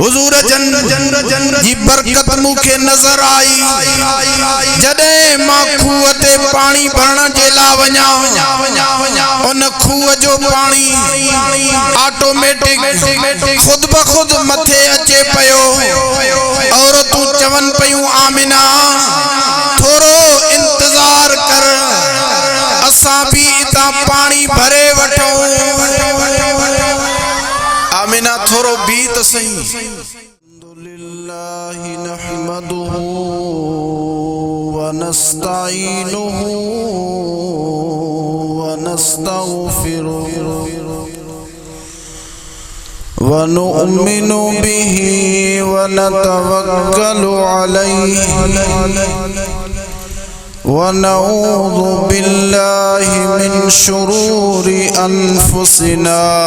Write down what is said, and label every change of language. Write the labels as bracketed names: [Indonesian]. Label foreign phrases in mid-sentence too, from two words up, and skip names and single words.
[Saraiki] हुजूर जन जी बरकत मुखे नजर आई जदे मां खूह ते पानी भरण जे ला वञा उन खूह जो पानी ऑटोमेटिक खुद ब खुद मथे अचे पयो और तू चवन पयूं आमिना थोरो इंतजार कर असा भी इता पानी भरे वठो। आमिना थोरो भी तो सही। [Arabic] الحمد لله نحمده ونستعينه ونستغفره ونؤمن به ونتوكل عليه ونعوذ بالله من شرور أنفسنا